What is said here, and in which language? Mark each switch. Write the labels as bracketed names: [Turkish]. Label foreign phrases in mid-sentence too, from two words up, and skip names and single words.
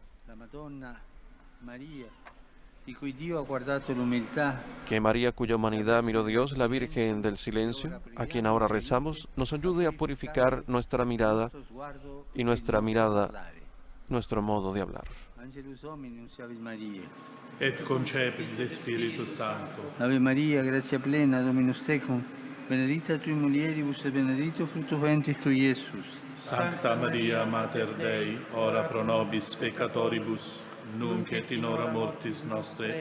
[Spanish] Que María, cuya humanidad miró Dios, la Virgen del Silencio, a quien ahora rezamos, nos ayude a purificar nuestra mirada y nuestro modo de hablar. [Latin] Et concepit de Spiritus Sancto. Ave Maria, gratia plena, Dominus tecum, benedicta tui mulieribus et benedictus fructus ventris tui, Iesus. Sancta Maria, Mater Dei, ora pro nobis peccatoribus, nunc et in hora mortis nostre.